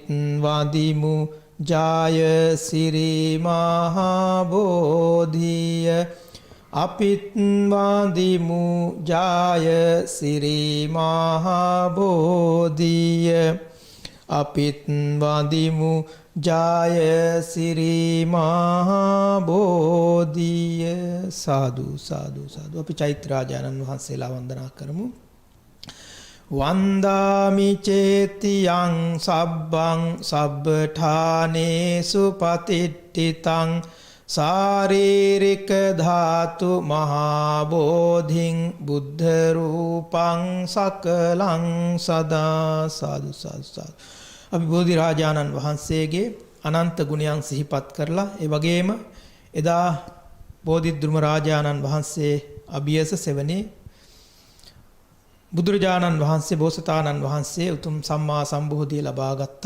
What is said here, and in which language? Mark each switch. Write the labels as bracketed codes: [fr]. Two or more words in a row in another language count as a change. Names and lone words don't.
[si] වදිමු ජය සිරි මහා බෝධිය අපිත් වදිමු ජය සිරි මහා බෝධිය අපිත් වදිමු ජය සිරි මහා බෝධිය සාදු සාදු සාදු. අපි චෛත්‍යරාජානන් වහන්සේලා වන්දනා කරමු. [pi] වන්දාමි චේතියං සබ්බං සබ්බඨානේසු පතිට්ඨිතං සාරීරික ධාතු මහා බෝධින් බුද්ධ රූපං සකලං සදා සාදු සාදු සාදු. [si] අපි බෝධිරාජානන් වහන්සේගේ අනන්ත ගුණයන් සිහිපත් කරලා ඒ වගේම එදා බෝධිද්රුම රාජානන් වහන්සේ අභියස සෙවණේ බුදුරජාණන් වහන්සේ බෝසතාණන් වහන්සේ උතුම් සම්මා සම්බෝධිය ලබා ගත්තා.